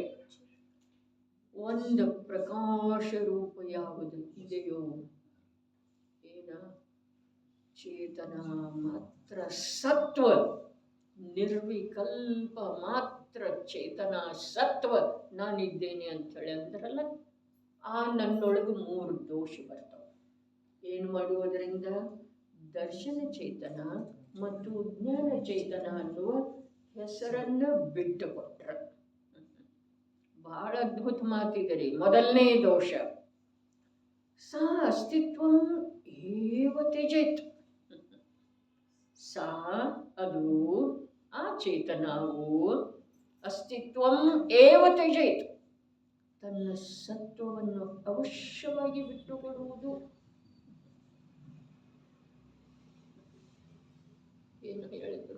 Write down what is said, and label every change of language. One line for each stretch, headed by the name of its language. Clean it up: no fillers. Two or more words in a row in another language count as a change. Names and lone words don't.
Kannada: ಒಂದು ಪ್ರಕಾಶ ರೂಪ ಯಾವುದು ಇದೆಯೋ, ಏನ ಚೇತನ ಮಾತ್ರ ಸತ್ವ, ನಿರ್ವಿಕಲ್ಪ ಮಾತ್ರ ಚೇತನ ಸತ್ವ ನಾನಿದ್ದೇನೆ ಅಂಥೇಳಿ ಅಂದ್ರಲ್ಲ, ಆ ನನ್ನೊಳಗೆ ಮೂರು ದೋಷ ಬರ್ತಾವೆ. ಏನು ಮಾಡುವುದರಿಂದ? ದರ್ಶನ ಚೇತನ ಮತ್ತು ಜ್ಞಾನ ಚೇತನ ಅನ್ನುವ ಹೆಸರನ್ನು ಬಿಟ್ಟು ಕೊಟ್ರ. ಬಹಳ ಅದ್ಭುತ ಮಾತಿದೆ. ಮೊದಲನೇ ದೋಷ
Sanskrit: ಸಾ ಅಸ್ತಿತ್ವಂ ಏವ ತ್ಯಜೇತ್.
Kannada: ಸಾ ಅದು, ಆ ಚೇತನವು
Sanskrit: ಅಸ್ತಿತ್ವಂ ಏವ ತ್ಯಜೇತ್,
Kannada: ತನ್ನ ಸತ್ವವನ್ನು ಅವಶ್ಯವಾಗಿ ಬಿಟ್ಟುಕೊಡುವುದು. ಏನು ಹೇಳಿದ್ರು?